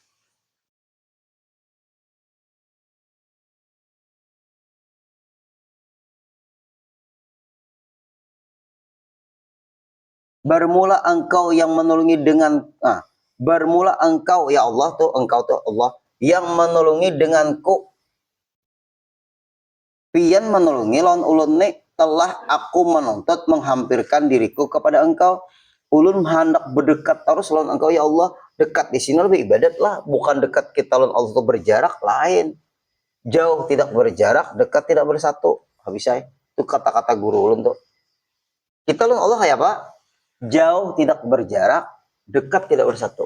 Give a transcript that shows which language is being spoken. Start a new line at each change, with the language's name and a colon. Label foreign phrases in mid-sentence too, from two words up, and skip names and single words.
Indonesian: Bermula engkau yang menolongi dengan bermula engkau ya Allah tuh, engkau tuh Allah yang menolongi denganku.
Banjar: Pian menolongi lawan ulun nih telah aku menuntut menghampirkan diriku kepada engkau. Ulun hendak berdekat terus lawan engkau ya Allah.
Indonesian: Dekat di sini lebih ibadat lah, bukan dekat kita lawan Allah tuh berjarak lain. Jauh tidak berjarak, dekat tidak bersatu. Habis saya itu kata-kata guru ulun tuh. Kita lawan Allah kayak apa? Jauh tidak berjarak, dekat tidak bersatu.